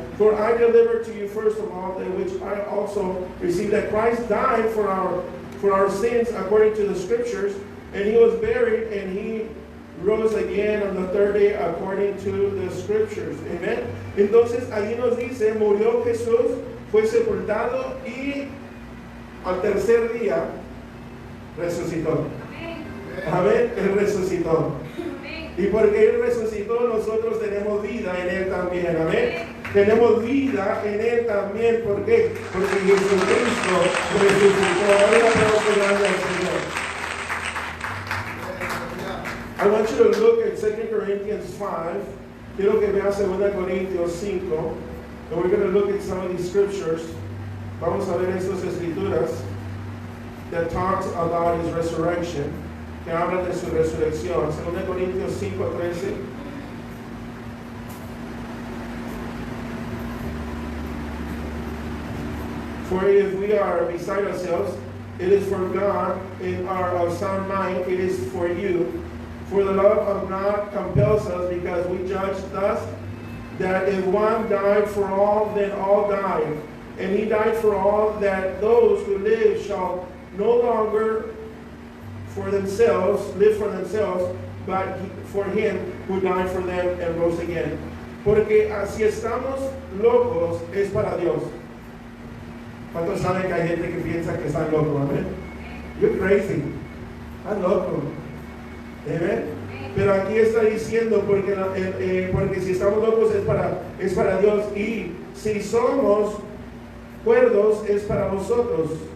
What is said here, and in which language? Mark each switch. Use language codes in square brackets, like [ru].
[en] For I delivered to you first of all that which I also received, that Christ died for our sins according to the Scriptures, and He was buried, and He rose again on the third day according to the scriptures. Amen. [es] Entonces allí nos dice, murió Jesús, fue sepultado y al tercer día resucitó. Amén. Él resucitó. Y porque Él resucitó, nosotros tenemos vida en Él también. Amén. Tenemos vida en Él también. ¿Por qué? Porque Jesucristo resucitó. Dale un aplauso grande al Señor. [en] I want you to look at 2 Corinthians 5. [es] Quiero que veas 2 Corintios 5. [en] And we're going to look at some of these scriptures. [es] Vamos a ver estas escrituras [en] that talks about His resurrection, [es] que hablan de su resurrección. 2 Corintios 5:13. [en] For if we are beside ourselves, it is for God. In our of sound mind, it is for you. For the love of God compels us, because we judge thus, that if one died for all, then all died. And He died for all, that those who live shall no longer for themselves, live for themselves, but for Him who died for them and rose again. [es] Porque si estamos locos, es para Dios. ¿Cuántos saben que hay gente que piensa que están locos? Amén. [en] You're crazy. [es] Están locos. Amén. Pero aquí está diciendo porque si estamos locos es para Dios, y si somos cuerdos es para vosotros.